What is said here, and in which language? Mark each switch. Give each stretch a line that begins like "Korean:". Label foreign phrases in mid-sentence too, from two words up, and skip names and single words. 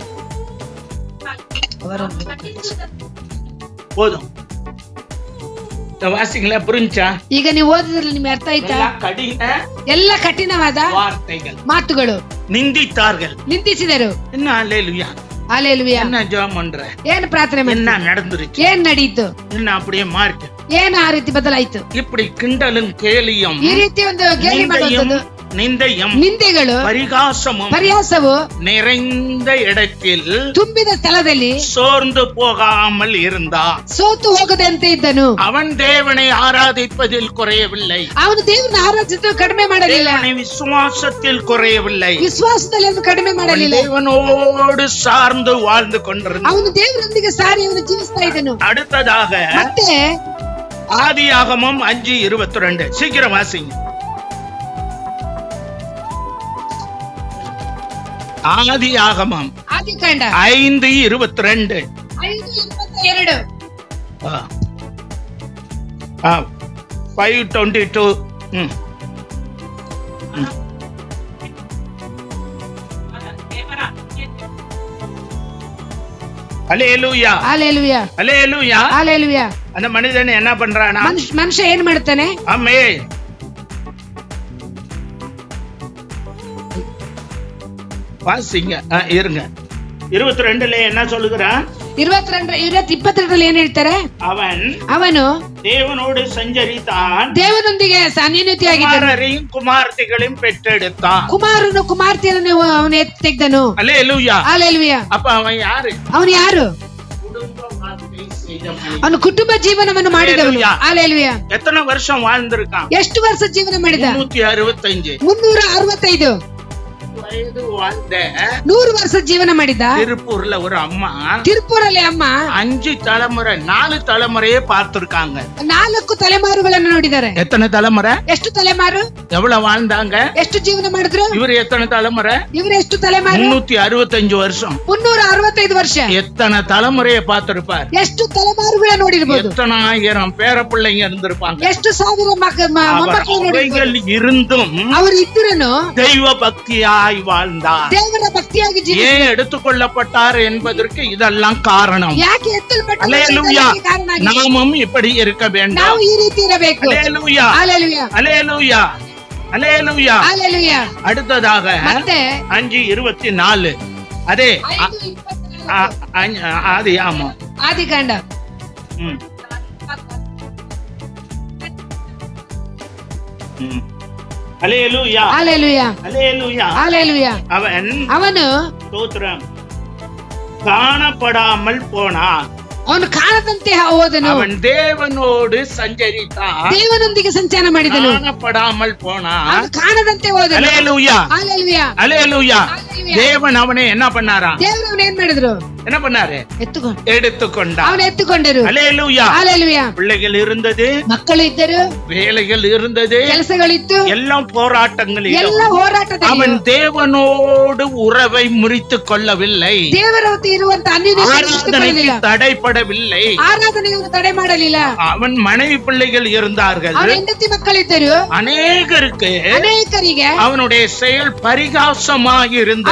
Tamil: போதும். வாசிங்களா, புரிஞ்சா?
Kannada: ಈಗ ನೀವು ಓದಿದ್ರಲ್ಲಿ ನಿಮ್ಗೆ ಅರ್ಥ ಆಯ್ತಾ?
Tamil: கடின
Kannada: ಎಲ್ಲ ಕಠಿಣವಾದ
Tamil: வார்த்தைகள்,
Kannada: ಮಾತುಗಳು,
Tamil: நிந்தித்தார்கள்.
Kannada: ನಿಂದಿಸಿದರು.
Tamil: என்ன அல்லேலூயா,
Kannada: ಹಾಲೆಲೂಯಾ.
Tamil: என்ன ஜெபம் பண்ற,
Kannada: ಏನು ಪ್ರಾರ್ಥನೆ ಮಾಡಿ,
Tamil: என்ன நடந்துருச்சு,
Kannada: ಏನ್ ನಡೀತು,
Tamil: என்ன அப்படியே மாறிட்டு,
Kannada: ಏನು ಆ ರೀತಿ ಬದಲಾಯ್ತು?
Tamil: இப்படி கிண்டலும் கேலியும்
Kannada: ಈ ರೀತಿ ಒಂದು ಗೇಲಿ ಮಾಡುವಂಥದ್ದು,
Tamil: நிந்தையும்
Kannada: ನಿಂದೆಗಳು,
Tamil: பரிகாசமும்
Kannada: ಪರಿಹಾಸವು
Tamil: நிறைந்த இடத்தில்
Kannada: ತುಂಬಿದ ಸ್ಥಳದಲ್ಲಿ
Tamil: சோர்ந்து போகாமல் இருந்தான்.
Kannada: ಸೋತು ಹೋಗದಂತೆ ಇದ್ದನು.
Tamil: அவன் தேவனை ஆராதிப்பதில் குறையவில்லை,
Kannada: ಅವನು ದೇವರನ್ನ ಆರಾಧಿಸಿದ್ದು ಕಡಿಮೆ ಮಾಡಲಿಲ್ಲ,
Tamil: தேவனை விசுவாசத்தில் குறையவில்லை,
Kannada: ವಿಶ್ವಾಸದಲ್ಲಿ ಅವನು ಕಡಿಮೆ ಮಾಡಲಿಲ್ಲ.
Tamil: தேவனோடு சார்ந்து வாழ்ந்து கொண்டிருந்தான்.
Kannada: ಅವನು ದೇವರೊಂದಿಗೆ ಸಾರಿ ಅವನು ಜೀವಿಸ್ತಾ ಇದ್ದನು.
Tamil: அடுத்ததாக
Kannada: ಮತ್ತೆ
Tamil: ஆதியாகமம் 5:22 சீக்கிரம் வாசிங்க. ஆதியாகமம்
Kannada: ಆದಿಕಾಂಡ 5:22. 5:22. 5:22.
Tamil: அல்லேலூயா,
Kannada: ಹಾಲೆಲೂಯಾ,
Tamil: அல்லேலூயா.
Kannada: ಹಾಲೆಲೂಯಾ.
Tamil: அந்த மனிதன் என்ன பண்றானா?
Kannada: ಮನುಷ್ಯ ಏನ್ ಮಾಡ್ತಾನೆ?
Tamil: ஆமே, வாசிங்க. இருங்க, 22ல என்ன சொல்லுகிறான்?
Kannada: 22 ಏನ್ ಹೇಳ್ತಾರೆ? ಅವನು
Tamil: தேவனோடு சஞ்சரித்தான்,
Kannada: ದೇವನೊಂದಿಗೆ ಅನ್ಯೋನ್ಯತೆಯಾಗಿದ್ದನು,
Tamil: குமாரரையும் குமார்த்திகளையும் பெற்றெடுத்தான்.
Kannada: ಕುಮಾರನು ಕುಮಾರ್ತಿಯರನ್ನು ಅವನು ಎತ್ತಿ ತೆಗೆದನು.
Tamil: அல்லேலூயா.
Kannada: ಹಾಲೆಲೂಯಾ.
Tamil: அப்ப அவன் யாரு?
Kannada: ಅವನು ಯಾರು?
Tamil: குடும்ப வாழ்க்கை செய்த மனிதன்.
Kannada: ಅವನು ಕುಟುಂಬ ಜೀವನವನ್ನು ಮಾಡಿದವನು.
Tamil: Hallelujah.
Kannada: ಹಾಲೆಲೂಯಾ.
Tamil: எத்தனை வருஷம் வாழ்ந்திருக்கான்?
Kannada: ಎಷ್ಟು ವರ್ಷ ಜೀವನ ಮಾಡಿದ?
Tamil: 365
Kannada: 365
Tamil: வயது வாழ்ந்த
Kannada: 100 ವರ್ಷ ಜೀವನ ಮಾಡಿದ.
Tamil: திருப்பூர்ல ஒரு அம்மா
Kannada: ತಿರುಪೂರಲ್ಲಿ ಅಮ್ಮ
Tamil: 5 தலைமுறை 4 தலைமுறையே பார்த்திருக்காங்க.
Kannada: 4 ತಲೆಮಾರುಗಳನ್ನು ನೋಡಿದ್ದಾರೆ.
Tamil: எத்தனை தலைமுறை?
Kannada: ಎಷ್ಟು ತಲೆಮಾರು?
Tamil: எவ்வளவு வாழ்ந்தாங்க?
Kannada: ಎಷ್ಟು ಜೀವನ ಮಾಡಿದ್ರು?
Tamil: இவர் எத்தனை தலைமுறை?
Kannada: ಇವರು ಎಷ್ಟು ತಲೆಮಾರು?
Tamil: 365 வருஷம்.
Kannada: 365 ವರ್ಷ.
Tamil: எத்தனை தலைமுறையை பார்த்திருப்பார்?
Kannada: ಎಷ್ಟು ತಲೆಮಾರುಗಳ ನೋಡಿರ್ಬೋದು?
Tamil: எத்தனை ஆயிரம் பேர பிள்ளைங்க இருந்திருப்பாங்க.
Kannada: ಎಷ್ಟು ಸಾವಿರ ಮೊಮ್ಮಕ್ಕಳು ನೋಡಿರ್ಬೋದು?
Tamil: அவைகள் இருந்தும்
Kannada: ಅವರು ಇದ್ದರನು
Tamil: தெய்வ பக்தியாய் வாழ்ந்தார்.
Kannada: ದೇವರ ಭಕ್ತಿಯಾಗಿ ಜೀವಿಸಿದರು.
Tamil: ஏன் எடுத்துக்கொள்ளப்பட்டார் என்பதற்கு இதெல்லாம் காரணம்.
Kannada: ಯಾಕೆ ಎತ್ತಲ್ಪಟ್ಟರು?
Tamil: அல்லேலூயா.
Kannada: ಇದಕ್ಕೆ ಕಾರಣ ಆಗಿದೆ.
Tamil: நாமும் இப்படி இருக்க வேண்டும்.
Kannada: ನಾವು ಈ ರೀತಿ ಇರಬೇಕು.
Tamil: அல்லேலூயா,
Kannada: ಹಾಲೆಲೂಯಾ,
Tamil: அல்லேலூயா, அல்லேலூயா.
Kannada: ಹಾಲೆಲೂಯಾ.
Tamil: அடுத்ததாக
Kannada: ಮತ್ತೆ
Tamil: 5:24 அதே
Kannada: 5:24
Tamil: ஆதி ஆமா
Kannada: ಆದಿಕಾಂಡ
Tamil: அல்லேலூயா,
Kannada: ಹಾಲೆಲೂಯಾ,
Tamil: அல்லேலூயா.
Kannada: ಹಾಲೆಲೂಯಾ. ಅವನು
Tamil: ஸ்தோத்திரம் காணப்படாமல் போனான்.
Kannada: ಅವನು ಕಾಣದಂತೆ ಹೋದನು.
Tamil: அவன் தேவனோடு சஞ்சரித்தான்,
Kannada: ದೇವನೊಂದಿಗೆ ಸಂಚಾರ ಮಾಡಿದನು.
Tamil: காணப்படாமல் போனான்.
Kannada: ಅವನು ಕಾಣದಂತೆ ಹೋದನು.
Tamil: அல்லேலூயா,
Kannada: ಹಾಲೆಲೂಯಾ,
Tamil: அல்லேலூயா.
Kannada: ಹಾಲೆಲೂಯಾ.
Tamil: தேவன் அவனை என்ன பண்ணாராம்?
Kannada: ದೇವರು ಅವನು ಏನ್ ಮಾಡಿದ್ರು?
Tamil: என்ன பண்ணாரு? எடுத்துக்கொண்டார்.
Kannada: ಅವನು ಎತ್ತುಕೊಂಡರು.
Tamil: அல்லேலூயா.
Kannada: ಹಾಲೆಲೂಯಾ.
Tamil: பிள்ளைகள் இருந்தது,
Kannada: ಮಕ್ಕಳು ಇದ್ದರು,
Tamil: வேலைகள் இருந்தது,
Kannada: ಕೆಲಸಗಳಿತ್ತು,
Tamil: எல்லாம் போராட்டங்கள்.
Kannada: ಎಲ್ಲ ಹೋರಾಟದಲ್ಲಿ
Tamil: அவன் தேவனோடு உறவை முறித்துக் கொள்ளவில்லை,
Kannada: ದೇವರ ಹೊತ್ತು ಇರುವಂತ
Tamil: ஆராதனைக்கு தடைப்படவில்லை.
Kannada: ಆರಾಧನೆಯನ್ನು ತಡೆ ಮಾಡಲಿಲ್ಲ.
Tamil: அவன் மனைவி பிள்ளைகள் இருந்தார்கள்,
Kannada: ಅವನ ಹೆಂಡತಿ ಮಕ್ಕಳಿದ್ದರು.
Tamil: அநேகருக்கு
Kannada: ಅನೇಕರಿಗೆ
Tamil: அவனுடைய செயல் பரிகாசமாக இருந்தது.